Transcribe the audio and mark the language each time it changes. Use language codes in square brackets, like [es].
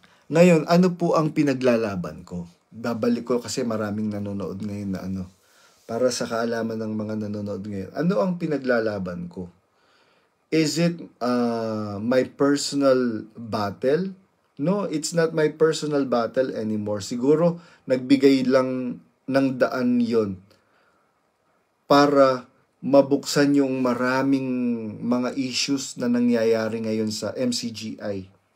[tl] Ngayon, ano po ang pinaglalaban ko? Babalik ko kasi maraming nanonood ngayon na para sa kaalaman ng mga nanonood ngayon. Ano ang pinaglalaban ko? [en] Is it my personal battle? No, it's not my personal battle anymore. [tl] Siguro, nagbigay lang ng daan yon para mabuksan yung maraming mga issues na nangyayari ngayon sa MCGI.